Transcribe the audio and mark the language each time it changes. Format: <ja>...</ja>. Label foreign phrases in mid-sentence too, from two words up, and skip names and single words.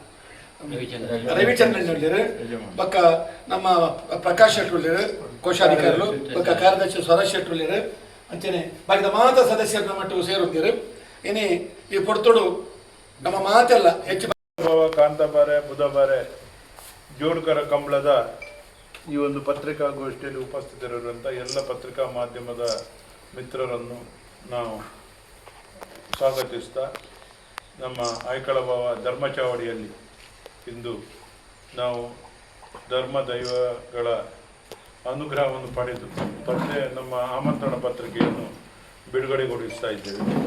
<tcy>ರವಿಚಂದ್ರನ್ ಹೇಳಿರು ಬಕ್ಕ ನಮ್ಮ ಪ್ರಕಾಶ್ ಶೆಟ್ರುಲ್ಯರು ಕೋಶಾಧಿಕಾರಿಗಳು ಬಕ್ಕ ಕಾರ್ಯದರ್ಶಿ ಸ್ವರಾಜ್ ಶೆಟ್ರುಲ್ಯರು ಅಂಚನೆ ಬಾಕಿದ ಮಾತ ಸದಸ್ಯರು ನಮ್ಮ ಸೇರುತ್ತಿರು ಇನಿ ಈ ಪೊರ್ತುಡು ನಮ್ಮ ಮಾತೆಲ್ಲ ಹೆಚ್ಚು</tcy> <kn>ಕಾಂತಾಬಾರೆ ಬುಧಬಾರೆ ಜೋಡ್ಕರ ಕಂಬಳದ ಈ ಒಂದು ಪತ್ರಿಕಾಗೋಷ್ಠಿಯಲ್ಲಿ ಉಪಸ್ಥಿತರಿರುವಂಥ ಎಲ್ಲ ಪತ್ರಿಕಾ ಮಾಧ್ಯಮದ ಮಿತ್ರರನ್ನು ನಾವು ಸ್ವಾಗತಿಸ್ತಾ ನಮ್ಮ ಐಕಳ ಭಾವ ಧರ್ಮಚಾವಡಿಯಲ್ಲಿ ಇಂದು ನಾವು ಧರ್ಮ ದೈವಗಳ ಅನುಗ್ರಹವನ್ನು ಪಡೆದು ನಮ್ಮ ಆಮಂತ್ರಣ ಪತ್ರಿಕೆಯನ್ನು ಬಿಡುಗಡೆಗೊಳಿಸ್ತಾ ಇದ್ದೇವೆ.</kn>